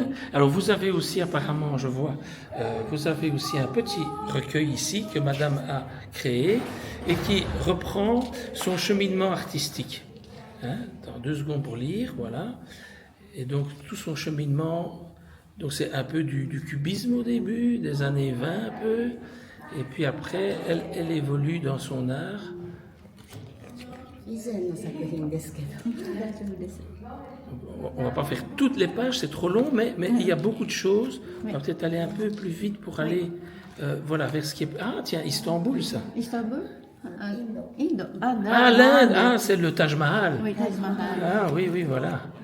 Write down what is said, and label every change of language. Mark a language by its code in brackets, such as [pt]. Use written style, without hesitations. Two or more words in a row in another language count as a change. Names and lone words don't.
[fr] Alors vous avez aussi apparemment, je vois, vous avez aussi un petit recueil ici que Madame a créé et qui reprend son cheminement artistique. Hein, dans 2 secondes pour lire, voilà. Et donc tout son cheminement, donc c'est un peu du cubisme au début, des années 20 un peu, et puis après elle évolue dans son art. [ja] 以前の作品ですけど。大丈夫です。 [fr] On va pas faire toutes les pages, c'est trop long, mais il y a beaucoup de choses. On va peut-être aller un peu plus vite pour aller voilà, vers ce qui est... Ah tiens, Istanbul ça. Istanbul Indo. Ah l'Inde, ah, c'est le Taj Mahal. Oui, Taj Mahal. Ah oui, oui, voilà.